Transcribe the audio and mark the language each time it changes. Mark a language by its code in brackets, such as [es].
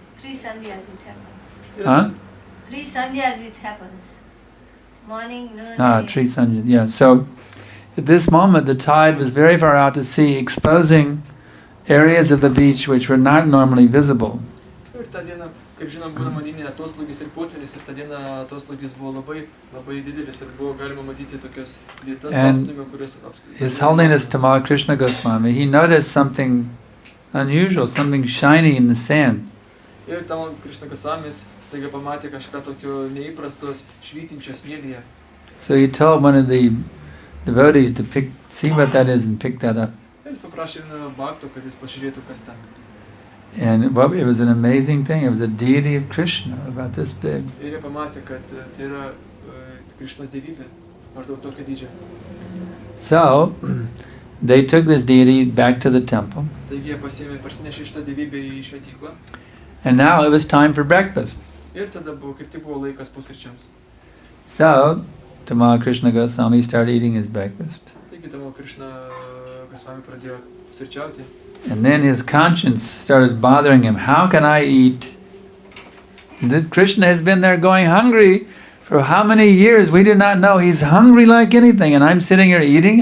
[en] 3 Sandhyas it happens. Huh? 3 Sandhyas it happens. Morning, noon, 3 Sandhyas, yeah. So at this moment the tide was very far out to sea, exposing areas of the beach which were not normally visible. [lt] Kaip žinom, būna maninė atoslūgis ir potvynis, ir tą dieną atoslūgis buvo labai didelis ir buvo galima matyti tokias vietas paplūdimio, kurios [en] His Holiness Tamal Krishna Goswami, he noticed something unusual, something shiny in the sand. [lt] Ir Tamal Krishna Goswamis staiga pamatė kažką tokio neįprastos švytinčio smėlyje. [en] So he told one of the devotees to see what that is and pick that up. [lt] Ir jis paprašė vieną bhakto, kad jis pažiūrėtų, kas ten. [en] And it was an amazing thing. It was a deity of Krishna, about this big. [lt] Ir jie pamatė, kad tai yra Krishnos dievybė, maždaug tokio dydžio. [en] So they took this deity back to the temple. [lt] Taigi jie parsinešė šitą dievybę į šventyklą. [en] And now it was time for breakfast. [lt] Ir tada kaip tik buvo laikas pusryčiams. [en] So Tamal Krishna Goswami started eating his breakfast. [lt] Taigi Tamal Krishna Goswami pradėjo pusryčiauti. [en] And then his conscience started bothering him. How can I eat? Krishna has been there going hungry for how many years? We do not know. He's hungry like anything. And I'm sitting here eating.